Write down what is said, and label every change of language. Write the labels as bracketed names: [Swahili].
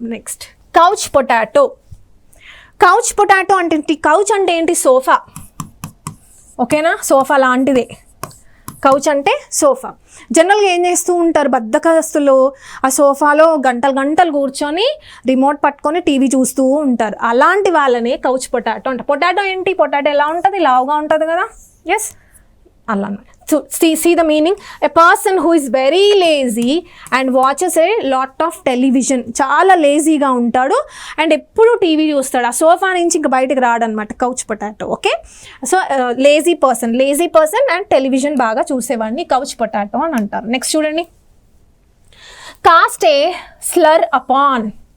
[Telugu] Next couch potato. Couch potato అంటే ఏంటి? Couch అంటే ఏంటి? సోఫా. ఓకేనా, సోఫా లాంటిదే. కౌచ్ అంటే సోఫా. జనరల్గా ఏం చేస్తూ ఉంటారు బద్ధకస్తులు, ఆ సోఫాలో గంటలు గంటలు కూర్చొని రిమోట్ పట్టుకొని టీవీ చూస్తూ ఉంటారు. అలాంటి వాళ్ళని కౌచ్ పొటాటో అంట. పొటాటో ఏంటి, పొటాటో ఎలా ఉంటుంది, లావుగా ఉంటుంది కదా. ఎస్, అలా అన్నమాట. [English] So see the meaning, a person who is very lazy and watches a lot of television. [Telugu] చాలా లేజీగా ఉంటాడు అండ్ ఎప్పుడు టీవీ చూస్తాడు, ఆ సోఫా నుంచి ఇంకా బయటకు రాడనమాట couch potato. Okay, so lazy person and television బాగా చూసేవాడిని కౌచ్ పొటాటో అని అంటారు. నెక్స్ట్ చూడండి, కాస్ట్ ఏ స్లర్ అపాన్.